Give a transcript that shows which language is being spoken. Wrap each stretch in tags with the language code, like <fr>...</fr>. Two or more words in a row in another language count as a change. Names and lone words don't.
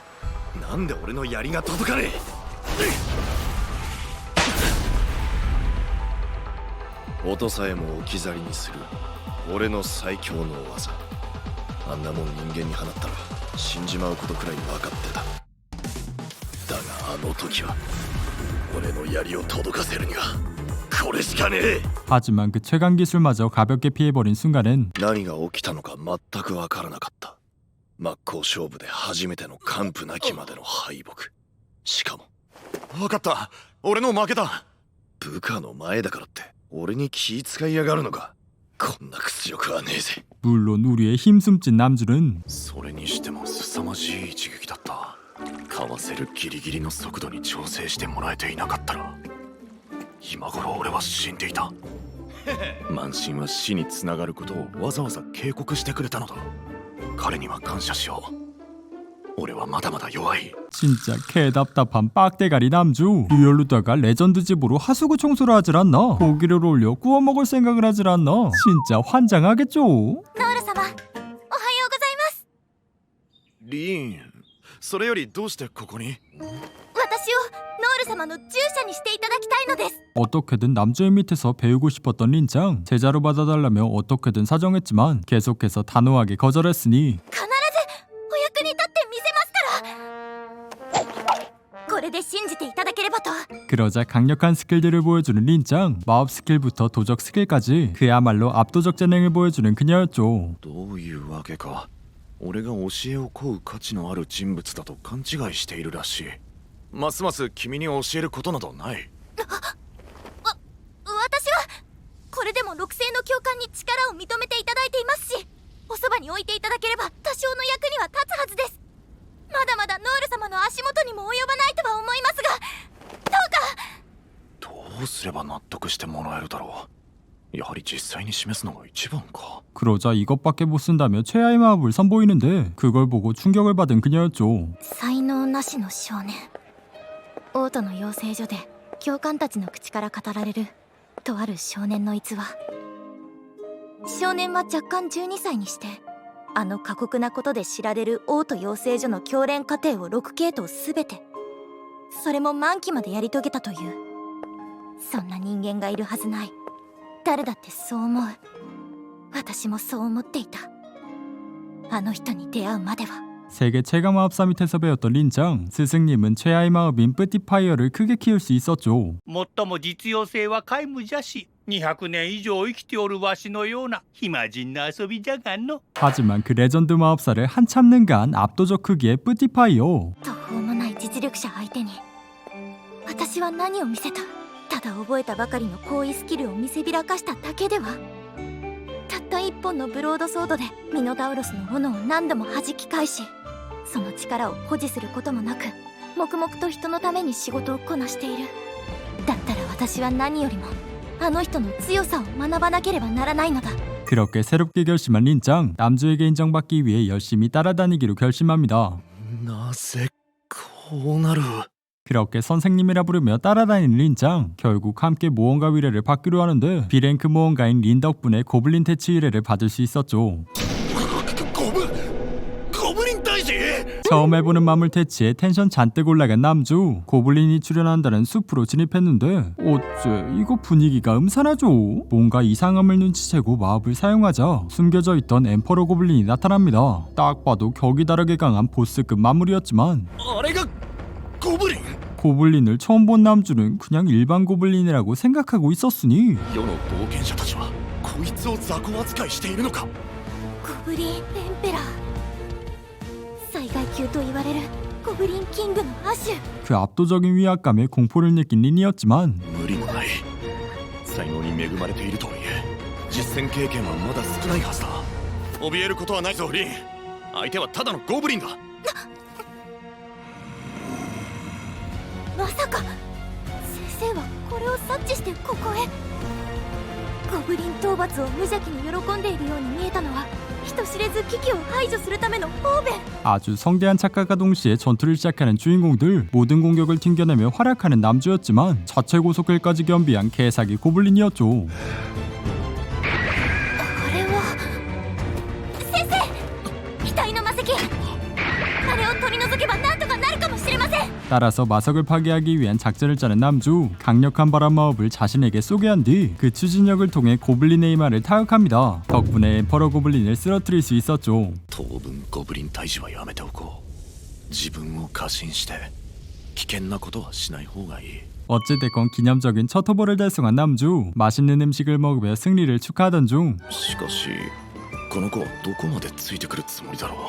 <ja>なんで俺の槍が届かねえ。音さえも置き去りにする俺の最強の技。あんなもん人間に放ったら死んじまうことくらい分かってた。だがあの時は俺の槍を届かせるにはこれしかねえ。</ja> <ko>하지만 그 최강 기술마저 가볍게 피해버린 순간엔</ko> <ja>何が起きたのか全く分からなかった。真っ向勝負で初めての完膚なきまでの敗北。しかも分かった。俺の負けだ。部下の前だからって俺に気使いやがるのか。こんな屈辱はねえぜ。</ja> <ko>물론 우리의 힘숨진 남주는</ko> <ja>それにしても凄まじい一撃だった。かわせるギリギリの速度に調整してもらえていなかったら今頃俺は死んでいた。満身は死につながることをわざわざ警告してくれたのだ。彼には感謝しよう。俺はまだまだ弱い。</ja> <ko>진짜 개답답한 빡대가리 남주. 리얼루다가 레전드 집으로 하수구 청소를 하질 않나? 고기를 올려 구워 먹을 생각을 하질 않나? 진짜 환장하겠죠.</ko> <ja>ノール様おはようございますリーン、それよりどうしてここに。私をノール様の従者にしていただきたいのです</ja> <ko>어떻게든 남주의 밑에서 배우고 싶었던 린짱. 제자로 받아달라며 어떻게든 사정했지만 계속해서 단호하게 거절했으니</ko> <ja>必ずお役に立ってみせますからこれで信じていただければと</ja> <ko>그러자 강력한 스킬들을 보여주는 린짱. 마법 스킬부터 도적 스킬까지 그야말로 압도적 재능을 보여주는 그녀였죠.</ko> <ja>どういうわけか俺が教えを請う価値のある人物だと勘違いしているらしい。ますます君に教えることなどない。私はこれでも六星の教官に力を認めていただいていますしおそばに置いていただければ多少の役には立つはずです。まだまだノール様の足元にも及ばないとは思いますがどうか。どうすれば納得してもらえるだろう。 やはり実際に示すのが一番か。</ja> <ko>그러자 이것밖에 못 쓴다며 최하의 마법을 선보이는데 그걸 보고 충격을 받은 그녀였죠.</ko> <ja>才能なしの少年。王都の養成所で教官たちの口から語られるとある少年の逸話。少年は若干12歳にしてあの過酷なことで知られる王都養成所の教練課程を6系統すべて、それも満期までやり遂げたという。そんな人間がいるはずない。誰だってそう思う。私もそう思っていた。あの人に出会うまでは。</ja> <ko>세계 최강 마법사 밑에서 배웠던 린짱, 스승님은 최하의 마법인 뿌티파이어를 크게 키울 수 있었죠.</ko> <ja>もっとも実用性は皆無じゃし、200年以上生きておるわしのような暇人な遊びじゃがんの。</ja> <ko>하지만 그 레전드 마법사를 한참 능가한 압도적 크기의 뿌티파이어.</ko> <ja>途方もない実力者相手に私は何を見せた。ただ覚えたばかりの行為スキルを見せびらかしただけでは。たった一本のブロードソードでミノタウロスの斧を何度も弾き返し、その力を保持することもなく黙々と人のために仕事をこなしている。だったら私は何よりもあの人の強さを学ばなければならないのだ。</ja> <ko>그렇게 새롭게 결심한 린짱, 남주에게 인정받기 위해 열심히 따라다니기로 결심합니다.</ko> <ja>なぜこうなる。</ja> <ko>그렇게 선생님이라 부르며 따라다니는 린짱, 결국 함께 모험가 의뢰를 받기로 하는데 B랭크 모험가인 린 덕분에 고블린 퇴치 의뢰를 받을 수 있었죠.</ko> <ja>ゴブリン大使。</ja> <ko>처음 해보는 마물 퇴치에 텐션 잔뜩 올라간 남주, 고블린이 출연한다는 숲으로 진입했는데 어째 이거 분위기가 음산하죠. 뭔가 이상함을 눈치채고 마법을 사용하자 숨겨져 있던 엠퍼러 고블린이 나타납니다. 딱 봐도 격이 다르게 강한 보스급 마물이었지만</ko> <ja>あれがゴブリン。</ja> <ko>고블린을 처음 본 남주는 그냥 일반 고블린이라고 생각하고 있었으니</ko> <ja>世の冒険者たちはこいつを雑魚扱いしているのか。ゴブリンエンペラー、最大級と言われるゴブリンキングの亜種。</ja> <ko>그 압도적인 위압감에 공포를 느낀 린이었지만</ko> <ja>無理もない。才能に恵まれているとはいえ実戦経験はまだ少ないはずだ。怯えることはないぞリン。相手はただのゴブリンだ。まさか先生はこれを察知してここへ。ゴブリン討伐を無邪気に喜んでいるように見えたのは人知れず危機を排除するための方便。</ja> <ko>아주 성대한 착각과 동시에 전투를 시작하는 주인공들, 모든 공격을 튕겨내며 활약하는 남주였지만 자체 고속킬까지 겸비한 개사기 고블린이었죠.</ko> <ja>これは先生、額の魔石。あれを取り除けばなんとかなるかもしれません。</ja> <ko>따라서 마석을 파괴하기 위한 작전을 짜는 남주, 강력한 바람 마법을 자신에게 쏘게 한 뒤 그 추진력을 통해 고블린의 이마를 타격합니다. 덕분에 엠퍼러 고블린을 쓰러뜨릴 수 있었죠.</ko> <ja>当分ゴブリン退治はやめておこう。自分を過信して危険なことはしない方がいい。</ja> <ko>어찌됐건 기념적인 첫 호버를 달성한 남주, 맛있는 음식을 먹으며 승리를 축하하던 중</ko> <ja>しかしこの子はどこまでついてくるつもりだろう。</ja>